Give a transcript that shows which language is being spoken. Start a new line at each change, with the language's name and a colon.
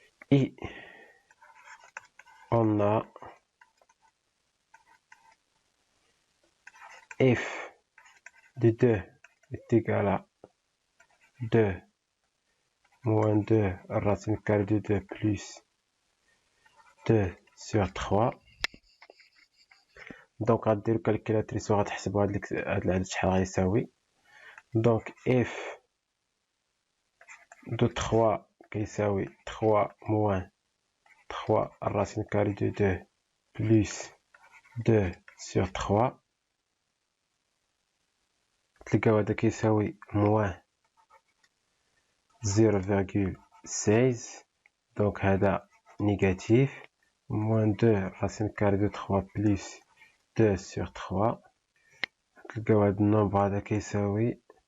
French: Et on a f de 2 est égal à 2 moins 2 racine carrée de 2 plus 2 sur 3.
Arabic: Donc غدير الكالكولاتريس وغتحسبوا هاد العدد شحال غيساوي.
French: Donc f de 3
Arabic: كيساوي
French: 3 moins 3 racine carrée de 2 plus 2 sur 3.
Arabic: تلقاو هذا كيساوي
French: moins 0,16. Donc هذا négatif. Moins 2 racine carrée de 3 plus 2 sur 3.
Arabic: تلقاو هاد النومبر هذا كيساوي